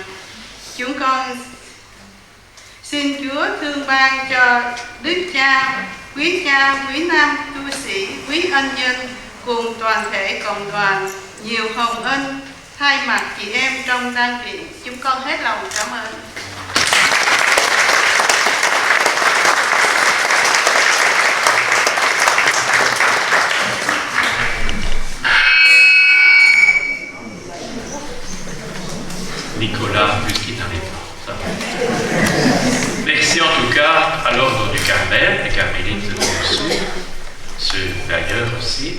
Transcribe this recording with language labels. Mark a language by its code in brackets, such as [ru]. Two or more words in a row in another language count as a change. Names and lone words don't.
[vi] Chúng con xin Chúa thương ban cho Đức cha, quý nam tu sĩ, quý ân nhân cùng toàn thể cộng đoàn nhiều hồng ân thay mặt chị em trong đăng viện. Chúng con hết lòng cảm ơn. [fr] Nicolas, puisqu'il n'avait pas. Merci en tout cas à l'ordre du Carmel, les carmélites de Montsou, ceux d'ailleurs aussi.